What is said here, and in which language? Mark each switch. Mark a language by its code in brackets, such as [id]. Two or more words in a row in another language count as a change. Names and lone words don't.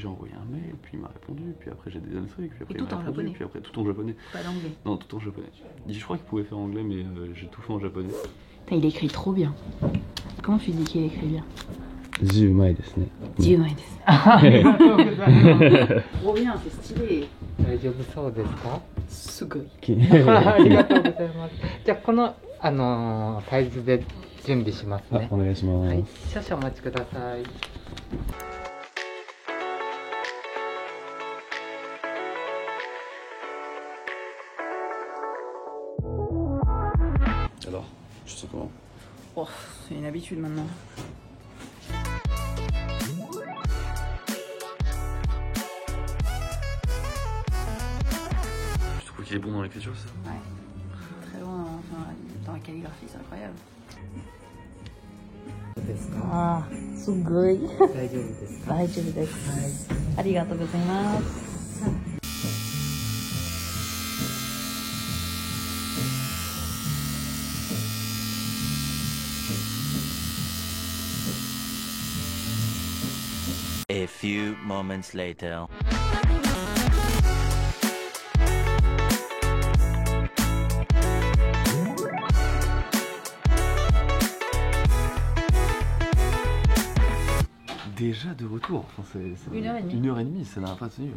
[fr] que j'ai envoyé un mail, puis il m'a répondu, puis après j'ai des autres trucs, puis après Et il m'a tout en répondu, japonais. puis après tout en japonais. Pas d'anglais. Non, tout en japonais. Je crois qu'il pouvait faire anglais, mais j'ai tout fait en japonais. Il écrit trop bien. Comment tu dis qu'il écrit bien? [ja] うまいですね. [fr] Trop bien, c'est stylé. [ja] 大丈夫そうですか？すごい。ありがとうございます。じゃあこのサイズで準備しますね。お願いします。はい、少々お待ちください。 [fr] Alors, tu te sens comment? Oh, c'est une habitude maintenant. Tu trouves qu'il est bon dans l'écriture, ça? Ouais. Très bon dans la calligraphie, c'est incroyable. そうですか？ああ、すごい。大丈夫ですか？大丈夫です。ありがとうございます。 [en] A few moments later. [fr] Déjà de retour, enfin, c'est 1h30. 1h30, ça n'a pas tenu.